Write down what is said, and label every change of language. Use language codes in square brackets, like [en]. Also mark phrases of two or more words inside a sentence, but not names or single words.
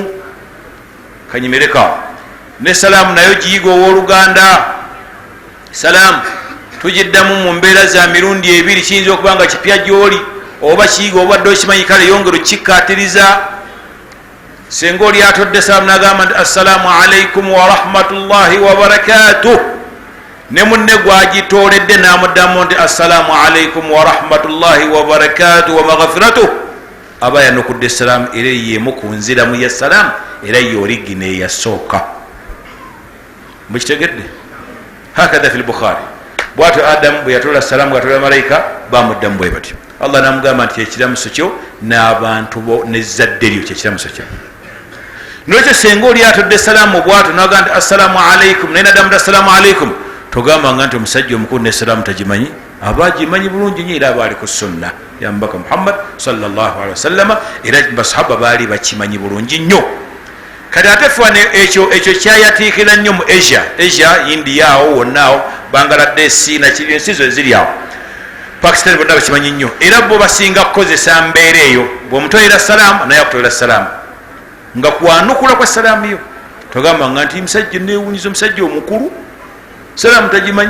[lg] Kanyimireka ne salaamu nayo giyiga ow'oluganda. Salaamu tugiddamu mu mbeera za mirundi ebiri, kiyinza okuba nga kipya gy'oli oba kiyiga obadde okimanyi, kale yongera okikkaatiriza. Singa oli atodde salaamu n'agamba nti [ar] السلام عليكم ورحمة الله وبركاته, [lg] ne munne gwagitooledde n'amuddamu nti [ar] السلام عليكم ورحمة الله وبركاته ومغفرته, [lg] aba yanukudde essalaamu era yemu ku nziramu ya salaamu, era y'origina eyasooka. Mukitegedde? [ar] هكذا في البخاري. [lg] Bwatyo Adamu bwe yatoola salaamu gatoola malayika bamuddamu bwe batyo. Allah n'amugamba nti ekiramuso kyo n'abantu bo n'ezzadde lyo kyekiramuso kyo. Nolwekyo singa oli atodde salaamu bwatyo n'agamba nti [ar] السلام عليكم, [lg] naye n'addamu nti [ar] السلام عليكم, [lg] togambanga nti omusajja omukulu n'essalaamu tagimanyi. Aba agimanyi bulungi nnyo era abaali ku sunna ya mubaka Muhammad [ar] صلى الله عليه وسلم, [lg] era basahaba baali bakimanyi bulungi nnyo. Kati ate fane ekyo kyayatiikira nnyo mu Asia, India awo wonna awo, Bangladesh na ensi zo ziri awo. Pakistan bonna bakimanyi nnyo era bo basinga kukozesa mbeera eyo bw'omutolera salaamu naye akutolera salaamu nga kwanukula kwa salaamu yo togambanga nti musajja newunyiza omusajja omukulu salaamu tagimanyi